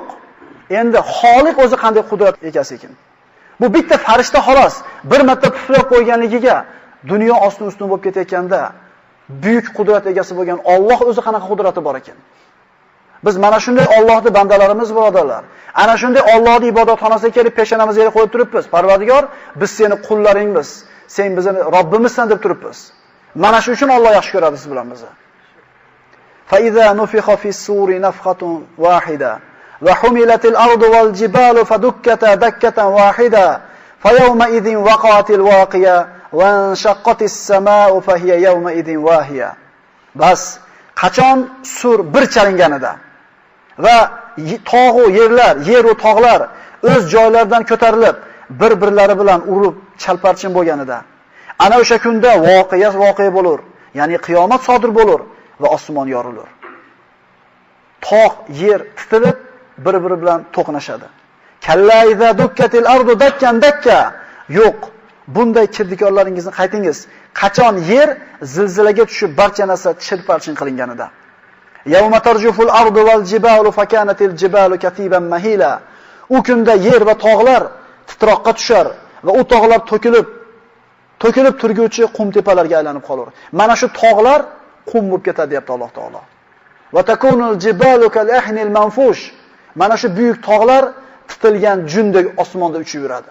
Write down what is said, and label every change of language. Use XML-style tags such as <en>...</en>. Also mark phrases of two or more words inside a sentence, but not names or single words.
<uz>Endi Xoliq o'zi qanday qudrat egasi ekan. Bu bitta farishta xolos bir marta puflab qo'yganligiga dunyo ostin-ustun bo'lib ketayotganda buyuk qudrat egasi bo'lgan Alloh o'zi qanaqa qudrati bor ekan. Biz mana shunday Allohning bandalarimiz, birodarlar. Ana shunday Allohning ibodatxonasiga kelib peshonamizga qo'yib turibmiz. Parvardigor, biz seni qullaringmiz, sen bizni Robbimizsan deb turibmiz. Mana shu uchun Alloh yaxshi ko'radi siz bilan bizni.</uz> <ar>فإذا نفخ في الصور نفخة واحدة وحملت الأرض والجبال فدكتا دكة واحدة فيومئذ وقعت الواقعة وانشقت السماء فهي يومئذ واهية.</ar> <uz>Bas, qachon sur bir chalinganida va tog'u yerlar, yer va tog'lar o'z joylaridan ko'tarilib, bir-birlari bilan urib chalparchin bo'lganida, ana o'sha kunda voqea bo'lur, ya'ni qiyomat sodir bo'lur va osmon yorilur. Tog', yer titilib, bir-biri bilan to'qnashadi.</uz> <ar>كلا إذا دكت الأرض دكا دكا.</ar> <uz>Yo'q, bunday kirdikorlaringizni qaytingiz. Qachon yer zilzilaga tushib barcha narsa chirparchin qilinganida.</uz> <ar>يوم ترجف الأرض والجبال وكانت الجبال كثيبا مهيلا.</ar> <uz>U kunda yer va tog'lar titroqqa tushar va u tog'lar to'kilib turguvchi qum tepalarga aylanib qolar. Mana shu tog'lar qum bo'lib ketadi, deyapti Alloh taolo.</uz> <ar>وتكون الجبال كالعهن المنفوش.</ar> <uz>Mana shu buyuk tog'lar titilgan jundek osmonda uchib yuradi.</uz>